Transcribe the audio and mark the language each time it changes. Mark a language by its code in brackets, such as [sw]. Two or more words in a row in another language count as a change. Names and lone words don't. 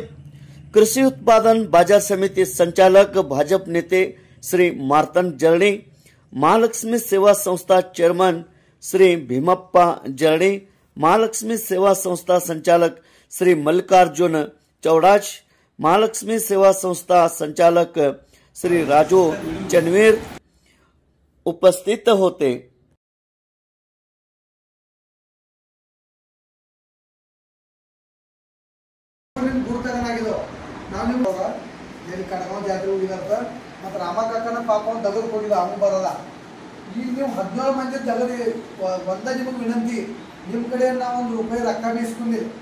[mr] कृषि उत्पादन बाजार समिति संचालक भाजप नेते श्री मार्तन जर्णी, महालक्ष्मी सेवा संस्था चेयरमन श्री भीमप्पा जर्णी, महालक्ष्मी सेवा संस्था संचालक श्री मल्लिकार्जुन चौडाच, महालक्ष्मी सेवा संस्था संचालक श्री राजू चनवीर उपस्थित होते। [kn] ಜಾತ್ರೆ ಹೋಗಿದಂತ ಮತ್ತು ರಾಮಕಾಕನ ಪಾಪ ದಗದ ಕೊಡಿದ ಅವನು ಬರಲ್ಲ। ಈಗ ನೀವು 17 ಮಂದಿ ದಗದ ಒಂದ ನಿಮಗೆ ವಿನಂತಿ, ನಿಮ್ಮ ಕಡೆ ನಾವು ₹1 ರೊಕ್ಕ ಬೇಯಿಸ್ಕೊಂಡಿಲ್ಲ।